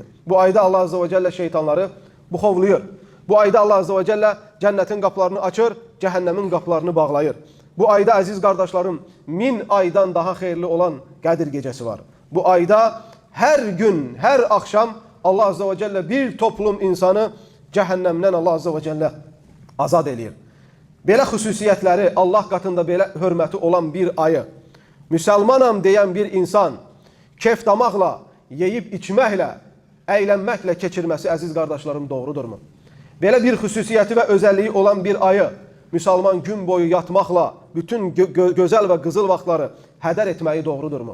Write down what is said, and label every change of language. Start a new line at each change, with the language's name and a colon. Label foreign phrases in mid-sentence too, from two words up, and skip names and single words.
Azerbaijani: Bu ayda
Arabic: Allah azze ve celle
Azerbaijani: şeytanları buxovluyur. Bu ayda
Arabic: Allah azze ve celle
Azerbaijani: cennetin qapılarını açır, cehennemin qapılarını bağlayır.
Turkish: Bu ayda aziz kardeşlerim 1000 aydan daha hayırlı olan Qədir gecesi var. Bu ayda her gün, her akşam
Arabic: Allah azze ve celle
Turkish: bir toplum insanı cehennemden
Arabic: Allah azze ve celle
Turkish: azad eləyir.
Azerbaijani: Belə xüsusiyyətləri, Allah qatında belə hörməti olan bir ayı, Müslümanam deyən bir insan keyf damaqla, yeyib içməklə, əylənməklə keçirməsi əziz qardaşlarım doğrudurmu? Belə bir xüsusiyyəti və özəlliyi olan bir ayı Müslüman gün boyu yatmaqla bütün gözəl və qızıl vaxtları hədər etməyi doğrudurmu?